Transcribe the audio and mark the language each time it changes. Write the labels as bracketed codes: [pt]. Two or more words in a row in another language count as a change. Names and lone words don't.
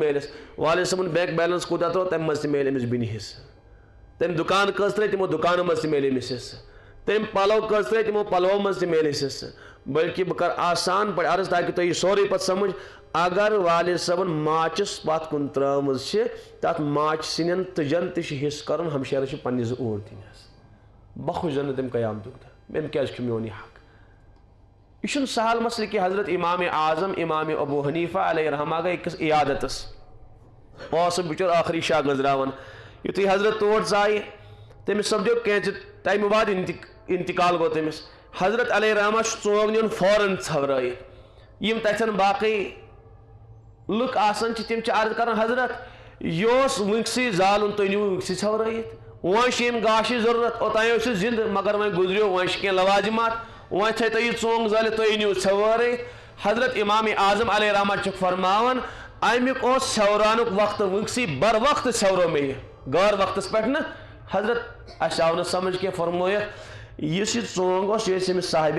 [ks] میلٮ۪س والد صٲبن بینک بیلنس کوٗتاہ ترٛوو تمہِ منٛز تہِ میلہِ أمِس بیٚنہِ حصہٕ تٔمۍ دُکان کٔژ ترٛٲے تِمو دُکانو منٛز تہِ میلہِ أمِس حصہٕ تٔمۍ پلو کٔژ ترٛٲے تِمو پلوو منٛز تہِ میلہِ أسۍ حصہٕ بلکہ بہٕ کرٕ آسان پٲٹھۍ عرض تاکہِ تۄہہِ یہِ سورُے پتہٕ سمجھ اگر والد صٲبن ماچس پتھ کُن ترٲومٕژ چھِ تتھ ماچہِ سِنٮ۪ن تٕجن تہِ چھُ حصہٕ کرُن ہمشیرس چھِ پننہِ 2 اوٗرۍ دِنۍ بہٕ کھوٗژ زن نہٕ تٔمۍ قیامتُک دۄہ أمۍ کیازِ کھیوٚو میون یہِ حق یہ چھُنہٕ سہل مسلہٕ کہِ حضرت امام اعظم امام ابو حنیفہ علیہ رحمہ گٔے أکِس عیادتس اوس سُہ بِچور ٲخری شاہ گٔنٛزراوان یُتھُے حضرت تور ژایہِ تٔمِس سپدیو کینٛژِ ٹایمہٕ بعد انتقال گوٚو تٔمِس حضرت علیہ رحمہ چھُ ژوٚنٛگ نیُن فوراً ژھٮ۪ورٲیِتھ یِم تتھٮ۪ن باقٕے لُکھ آسان چھِ تِم چھِ عرض کران حضرت یہِ اوس وٕنۍکسٕے زالُن تُہۍ نِیِو وٕنۍکسٕے ژھٮ۪ورٲیِتھ وۄنۍ چھِ ییٚمہِ گاشٕچ ضروٗرت اوٚتانۍ اوس یہِ زِندٕ مگر وۄنۍ گُزریو وۄنۍ چھِ کینٛہہ لوازِمات وۄنۍ تھٲے تُہۍ یہِ ژوٚنٛگ زٲلِتھ تُہۍ أنِو ژھٮ۪وٲرِتھ حضرت امام اعظم علیہ رحمہ چھُکھ فرماوان امیُک اوس ژھٮ۪ورانُک وقتہٕ وٕنۍکسٕے بر وقتہٕ ژھٮ۪ورو مےٚ یہِ غٲر وقتس پٮ۪ٹھ نہٕ حضرت اَسہِ آو نہٕ سمجھ کینٛہہ فرمٲیکھ یُس یہِ ژوٚنٛگ اوس یہِ ٲسۍ أمِس